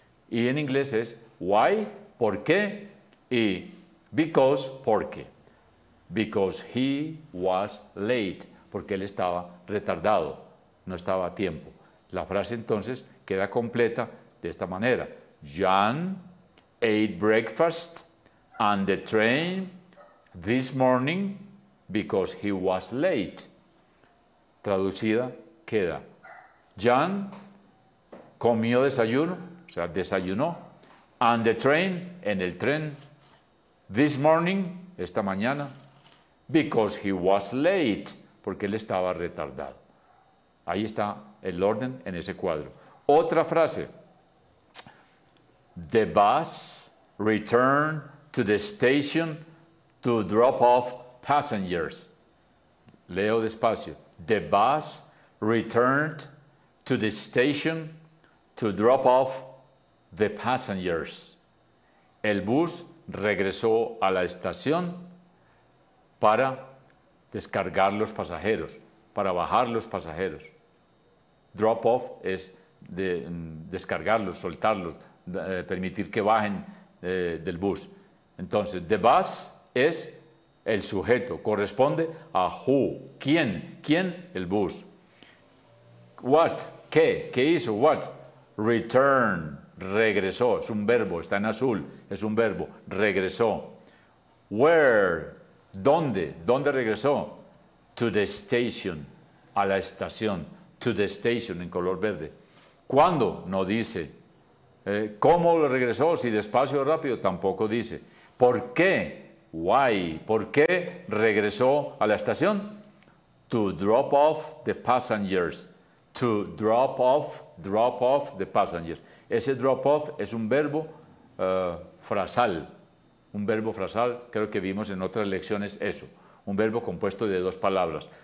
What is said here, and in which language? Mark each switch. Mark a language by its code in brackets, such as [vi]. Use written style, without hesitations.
[es] Y en inglés es why, ¿por qué? Y because, ¿por qué? [en] Because he was late, [es] porque él estaba retardado, no estaba a tiempo. La frase entonces queda completa de esta manera. [en] John ate breakfast on the train this morning because he was late. [es] Traducida queda. John comió desayuno, o sea, desayunó, [en] on the train, [es] en el tren, [en] this morning, [es] esta mañana, [en] because he was late, [es] porque él estaba retardado. Ahí está el orden en ese cuadro. Otra frase. [en] The bus returned to the station to drop off passengers. [es] Leo despacio. [en] The bus returned to the station to drop off the passengers. [es] El bus regresó a la estación para descargar los pasajeros, para bajar los pasajeros. Drop off es descargarlos, soltarlos, permitir que bajen del bus. Entonces, the bus es el sujeto, corresponde a who, ¿quién? ¿Quién? El bus. What, ¿qué? ¿Qué hizo? What? Return, regresó, es un verbo, está en azul, es un verbo, regresó. Where, ¿dónde? ¿Dónde regresó? [en] To the station, [es] a la estación, [en] to the station [es] en color verde. ¿Cuándo? No dice. ¿Cómo lo regresó? Si despacio o rápido, tampoco dice. ¿Por qué? Why? ¿Por qué regresó a la estación? [en] To drop off the passengers. To drop off the passengers. [es] Ese drop off es un verbo frasal. Un verbo frasal, creo que vimos en otras lecciones eso. Un verbo compuesto de dos palabras.